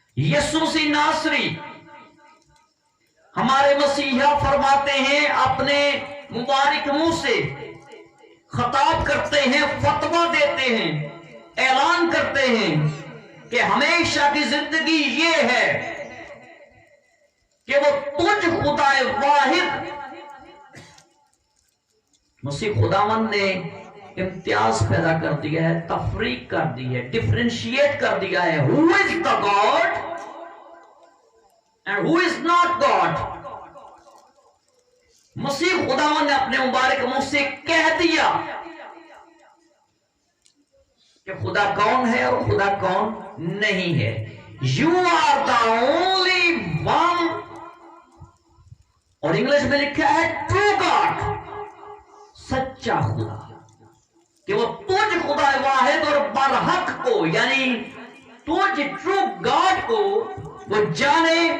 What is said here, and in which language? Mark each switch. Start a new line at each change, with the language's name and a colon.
Urdu: یسوع مسیح ناصری ہمارے مسیحا فرماتے ہیں، اپنے مبارک منہ سے خطاب کرتے ہیں، فتویٰ دیتے ہیں، اعلان کرتے ہیں کہ ہمیشہ کی زندگی یہ ہے کہ وہ تجھ خدا واحد. مسیح خداوند نے امتیاز پیدا کر دیا ہے، تفریق کر دی ہے، ڈفرینشیٹ کر دیا ہے.
English: Who is the God and who is not God.
Urdu: مسیح خداوند نے اپنے مبارک منہ سے کہہ دیا کہ خدا کون ہے اور خدا کون نہیں ہے.
English: You are the only one.
Urdu: اور انگلش میں لکھا ہے true God. سچا خدا، کہ وہ تجھ خدا واحد اور برحق کو، یعنی تجھ ٹرو گاڈ کو وہ جانے.